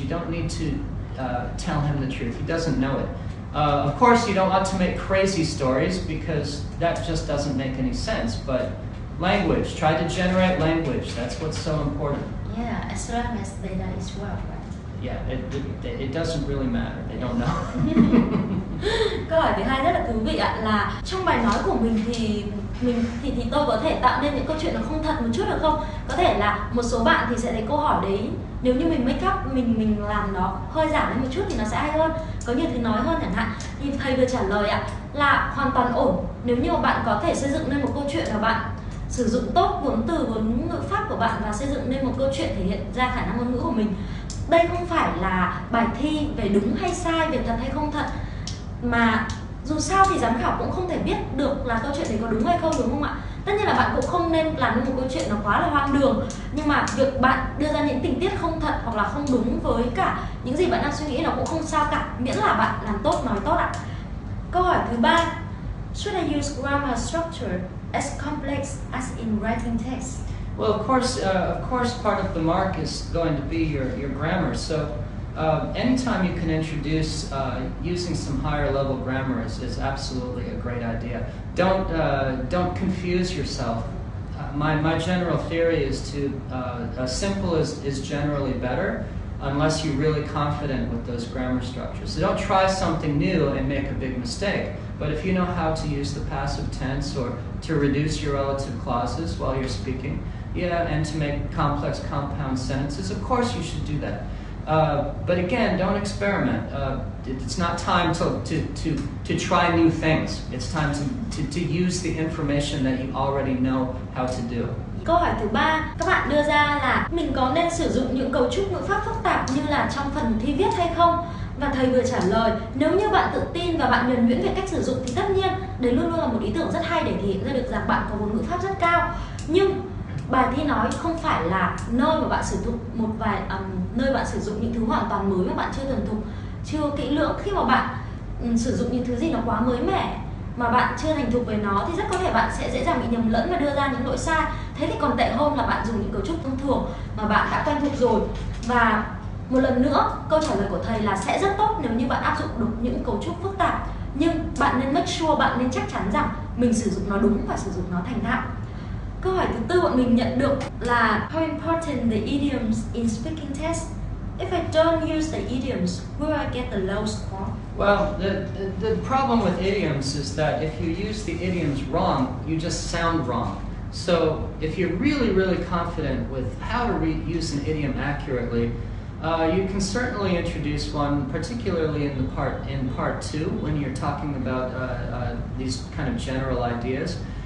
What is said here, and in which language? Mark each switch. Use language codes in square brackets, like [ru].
[en] You don't need to tell him the truth. He doesn't know it. Of course, you don't want to make crazy stories because that just doesn't make any sense. But language, try to generate language. That's what's so important. Yeah, as long as they know as well, right? Yeah, it doesn't really matter. They don't know. [vi] Câu hỏi thứ hai rất là thú vị ạ, là trong bài nói của mình thì tôi có thể tạo nên những câu chuyện nó không thật một chút được không? Có thể là một số bạn thì sẽ thấy câu hỏi đấy nếu như mình [en] make up, [vi] mình làm nó hơi giảm lên một chút thì nó sẽ hay hơn, có nhiều thứ nói hơn chẳng hạn. Thì thầy vừa trả lời ạ là hoàn toàn ổn nếu như bạn có thể xây dựng nên một câu chuyện và bạn sử dụng tốt vốn từ, vốn ngữ pháp của bạn và xây dựng nên một câu chuyện thể hiện ra khả năng ngôn ngữ của mình. Đây không phải là bài thi về đúng hay sai, về thật hay không thật, mà dù sao thì giám khảo cũng không thể biết được là câu chuyện đấy có đúng hay không, đúng không ạ? Tất nhiên là bạn cũng không nên làm nên một câu chuyện nó quá là hoang đường, nhưng mà việc bạn đưa ra những tình tiết không thật hoặc là không đúng với cả những gì bạn đang suy nghĩ nó cũng không sao cả, miễn là bạn làm tốt, nói tốt ạ. Câu hỏi thứ ba, [en] Should I use grammar structure as complex as in writing text? Well, of course, part of the mark is going to be your grammar. So, anytime you can introduce using some higher level grammar is absolutely a great idea. Don't confuse yourself. My general theory is to simple is generally better, unless you're really confident with those grammar structures. So don't try something new and make a big mistake. But if you know how to use the passive tense or to reduce your relative clauses while you're speaking, and to make complex compound sentences, of course you should do that. But again, don't experiment. It's not time to try new things. It's time to use the information that you already know how to do. [vi] Câu hỏi thứ ba, các bạn đưa ra là mình có nên sử dụng những cấu trúc ngữ pháp phức tạp như là trong phần thi viết hay không? Và thầy vừa trả lời, nếu như bạn tự tin và bạn nhuần nhuyễn về cách sử dụng thì tất nhiên đấy luôn luôn là một ý tưởng rất hay để thể hiện ra được rằng bạn có vốn ngữ pháp rất cao. Nhưng bài thi nói không phải là nơi mà bạn sử dụng nơi bạn sử dụng những thứ hoàn toàn mới mà bạn chưa thuần thục, chưa kỹ lưỡng. Khi mà bạn sử dụng những thứ gì nó quá mới mẻ mà bạn chưa thành thục với nó thì rất có thể bạn sẽ dễ dàng bị nhầm lẫn và đưa ra những lỗi sai. Thế thì còn tệ hơn là bạn dùng những cấu trúc thông thường mà bạn đã quen thuộc rồi. Và một lần nữa, câu trả lời của thầy là sẽ rất tốt nếu như bạn áp dụng được những cấu trúc phức tạp. Nhưng bạn nên [en] make sure, [vi] bạn nên chắc chắn rằng mình sử dụng nó đúng và sử dụng nó thành thạo. Câu hỏi thứ tư bọn mình nhận được là [en] how important the idioms in speaking test. If I don't use the idioms, will I get the low score? Well, the problem with idioms is that if you use the idioms wrong, you just sound wrong. So if you're really confident with how to use an idiom accurately, you can certainly introduce one, particularly in part 2 when you're talking about these kind of general ideas.